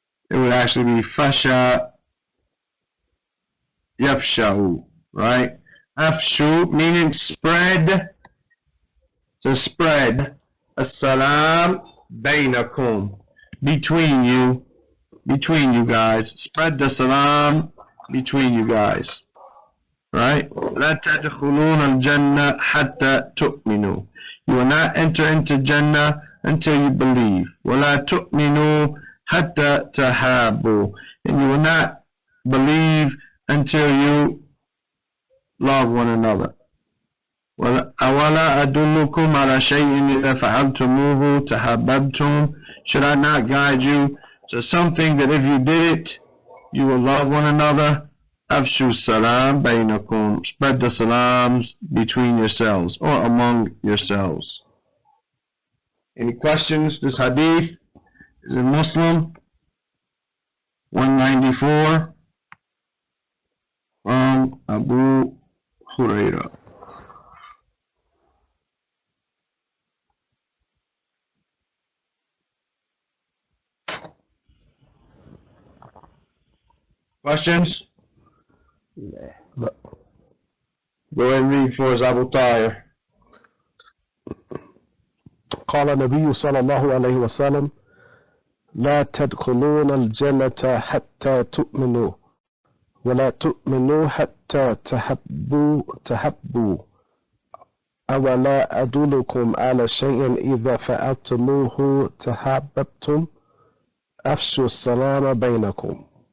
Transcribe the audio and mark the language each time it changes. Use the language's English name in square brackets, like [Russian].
[English] It would actually be fasha, yafsha'u, right? Afshu meaning spread, to spread. [Arabic] As-salam bainakum, [English] between you guys. Spread the salam between you guys, right? [Arabic] لا تدخلون الجنة حتى تؤمنوا. [English] You will not enter into Jannah until you believe. [Arabic] ولا تؤمنوا حتى تحابوا. [English] And you will not believe until you love one another. [Arabic] أولا أدلكم على شيء إذا فعلتموه تحاببتم. [English] Should I not guide you to something that if you did it, you will love one another? [Arabic] Afshu salam bainakum. [English] Spread the salams between yourselves or among yourselves. Any questions? This hadith is in Muslim 194 from Abu Hurairah. Questions? [Arabic] لا. [English] Go ahead and read for us, Abu Tahir. [Arabic] قال النبي صلى الله عليه وسلم لا تدخلون الجنة حتى تؤمنوا ولا تؤمنوا حتى تحبوا أولا أدلكم على شيء إذا فعلتموه تحاببتم أفشوا السلام بينكم.